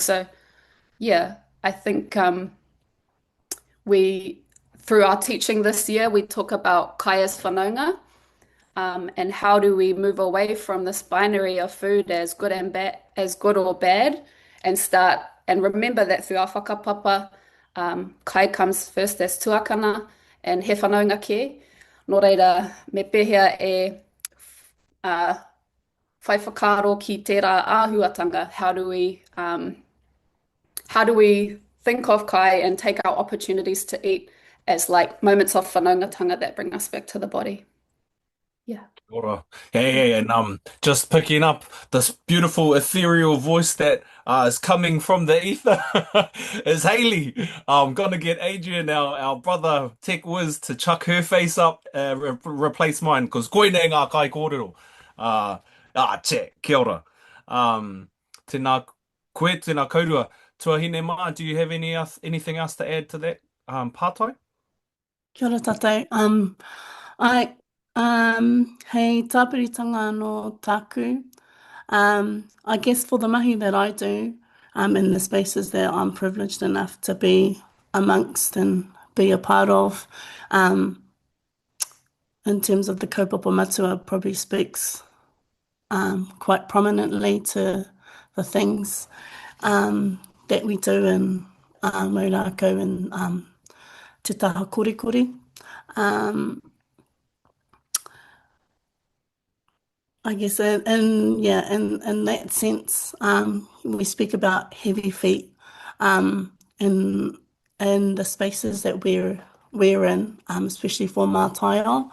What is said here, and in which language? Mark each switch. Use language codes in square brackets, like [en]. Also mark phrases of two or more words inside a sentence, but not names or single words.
[en] So, yeah, I think through our teaching this year, we talk about kai as whanaunga, and how do we move away from this binary of food as good and bad, as good or bad, and remember that through our whakapapa, kai comes first as tuakana and [mi] he whanaunga ke. Nō reira, me pehea e whai whakaaro ki tērā āhuatanga. [en] How do we think of kai and take our opportunities to eat as like moments of whanaungatanga that bring us back to the body? Yeah. [mi] Ora. [en] Yeah, and just picking up this beautiful ethereal voice that is coming from the ether is Haylee. I'm gonna get Adrian, our brother tech whiz, to chuck her face up, replace mine, because [mi] koinei ngā kai kōrero. Kia ora. Tēnā koe, tēnā kaurua. Tuahine mā, [en] do you have anything else to add to that, pātai? [mi] Kia ora tātou. Hei tāpiritanga no tāku. [en] I guess for the mahi that I do, in the spaces that I'm privileged enough to be amongst and be a part of, in terms of the [mi] kaupapa matua, [en] probably speaks quite prominently to the things that we do in Maurako and Te Taha Korikori. I guess in that sense, we speak about heavy feet in the spaces that we're in, especially for Mātaio.